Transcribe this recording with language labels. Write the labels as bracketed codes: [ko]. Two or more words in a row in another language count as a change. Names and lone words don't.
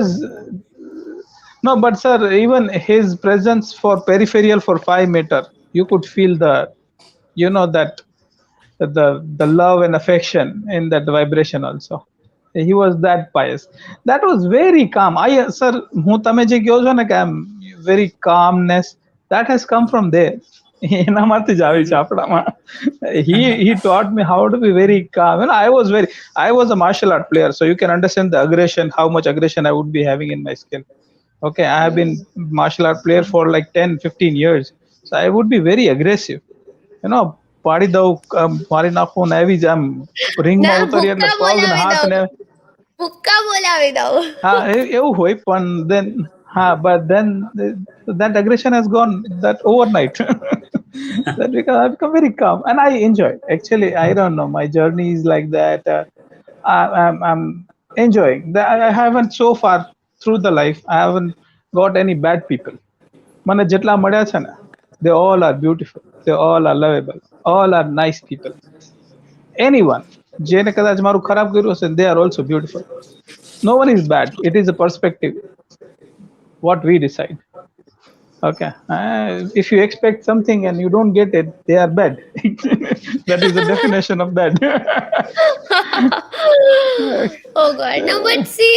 [en] Because no, but sir, even his presence for peripheral for 5 meter, you could feel that the love and affection in that vibration also. He was that pious. That was very calm. Sir, [gu] હું તમે જે કહો છો ને કે આમ [en] very calmness, that has come from there. [gu] એનામાંથી જ આવી છે આપણામાં. [en] He taught me how to be very calm. I was a martial art player, so you can understand the aggression, how much aggression I would be having in my skill. Okay, I have been martial art player for like 10-15 years, so I would be very aggressive. [gu] પાડી દઉં, મારી નાખું ને એવી જ આમ રિંગમાં ના ઉતરી એટલે ભૂક્કા પગ ને બોલાવી હાથ દઉં. ને. ભૂક્કા બોલાવી દઉં. હા, એવું હોય, પણ [en] then but then that aggression has gone that overnight. That because I've become very calm and I enjoy. Actually, I don't know, my journey is like that. I'm enjoying that. I haven't so far through the life, I haven't got any bad people. [gu] મને જેટલા મળ્યા છે ને, [en] they all are beautiful, they all are lovable, all are nice people. [gu] Anyone જેને કદાચ મારું ખરાબ કર્યું હશે, [en] they are also beautiful. No one is bad. It is a perspective, what we decide. Okay, if you expect something and you don't get it, they are bad. That is the definition of that. Oh God. No, but see,